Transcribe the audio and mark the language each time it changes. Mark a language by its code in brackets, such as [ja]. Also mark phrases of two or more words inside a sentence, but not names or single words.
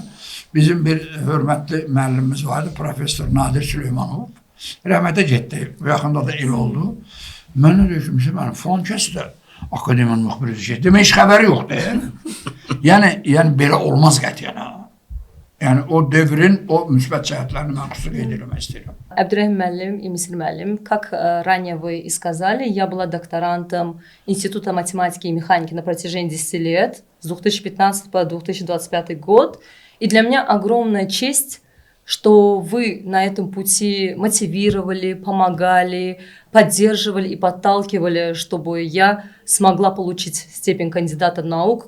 [az] Bizim bir hörmətli müəllimimiz vardı, Profesör Nadir Süleymanov. Rəhmətə getdi, yaxında da il oldu. Mən nə deyim ki, falan kəs də akademiyanın müxbiri şey. Demək, heç xəbəri yoxdur. Yəni, belə olmaz qətiyyən. Yəni, o devrin, o müsbət cəhətlərini mən xüsusi qeyd eləmək istəyirəm. [ru] Абдурахим Муаллим и Мисир Муаллим, как ранее вы и сказали, я была докторантом Института математики и механики на протяжении 10 лет, с 2015 по 2025 год. И для меня огромная честь, что вы на этом пути мотивировали, помогали, поддерживали и подталкивали, чтобы я смогла получить степень кандидата наук.